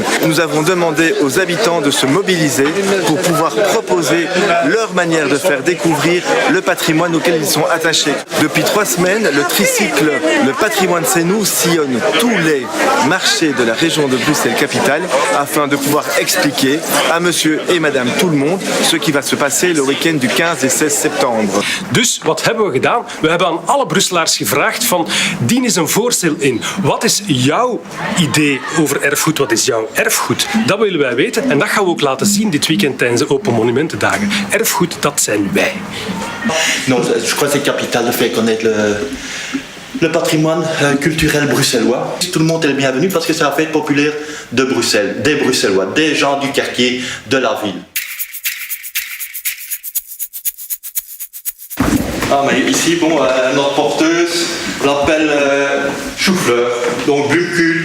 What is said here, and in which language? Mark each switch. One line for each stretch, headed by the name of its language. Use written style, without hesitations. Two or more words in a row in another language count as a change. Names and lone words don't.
French: Nous avons demandé aux habitants de se mobiliser pour pouvoir proposer leur manière de faire découvrir le patrimoine auquel ils sont attachés. Depuis 3 semaines, le tricycle Le patrimoine c'est nous sillonne tous les marchés de la région de Bruxelles-Capitale afin de pouvoir expliquer à monsieur et madame tout le monde ce qui va se passer le week-end du 15 et 16 septembre.
Dutch: Dus wat hebben we gedaan? We hebben aan alle Brusselaars gevraagd van dien eens een voorstel in. Wat is jouw idee over erfgoed? Wat is jouw erfgoed? Dat willen wij weten en dat gaan we ook laten zien dit weekend tijdens de Open Monumentendagen. Erfgoed, dat zijn wij.
French: Non, je crois que c'est capital de faire connaître le patrimoine culturel bruxellois. Tout le monde est le bienvenu parce que c'est la fête populaire de Bruxelles, des Bruxellois, des gens du quartier, de la ville. Ah mais ici, bon, notre porteuse l'appelle chou-fleur, donc Blumkuhl.